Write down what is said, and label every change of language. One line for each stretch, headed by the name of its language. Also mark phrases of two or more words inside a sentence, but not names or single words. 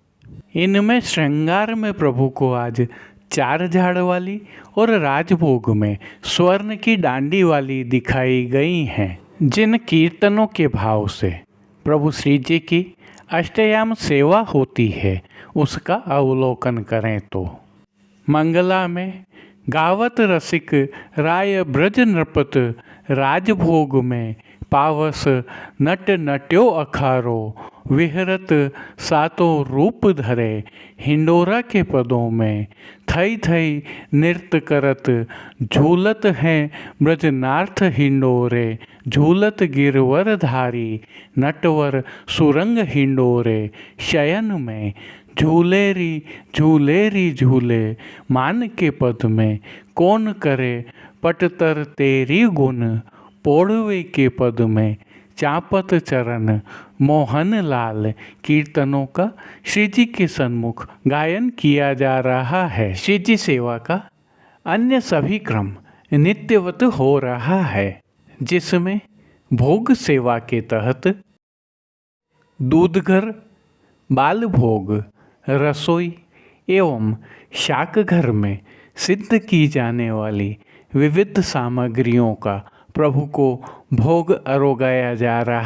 Hindi: इनमें श्रृंगार में प्रभु को आज चार झाड़ वाली और राजभोग में स्वर्ण की डांडी वाली दिखाई गई हैं, जिन कीर्तनों के भाव से प्रभु श्री जी की अष्टयाम सेवा होती है उसका अवलोकन करें तो मंगला में गावत रसिक राय ब्रज नृपत राजभोग में पावस नट नट्यो अखारो विहरत सातों रूप धरे हिंडोरा के पदों में थई थई नृत्य करत झूलत हैं ब्रजनार्थ हिंडोरे झूलत गिरवर धारी नटवर सुरंग हिंडोरे शयन में झूलेरी झूलेरी झूले मान के पद में कौन करे पटतर तेरी गुण पोड़वे के पद में चापत चरण मोहन लाल कीर्तनों का श्री जी के सन्मुख गायन किया जा रहा है। श्री जी सेवा का अन्य सभी क्रम नित्यवत हो रहा है, जिसमें भोग सेवा के तहत दूधघर, बाल भोग, रसोई एवं शाक घर में सिद्ध की जाने वाली विविध सामग्रियों का प्रभु को भोग अरोगाया जा रहा।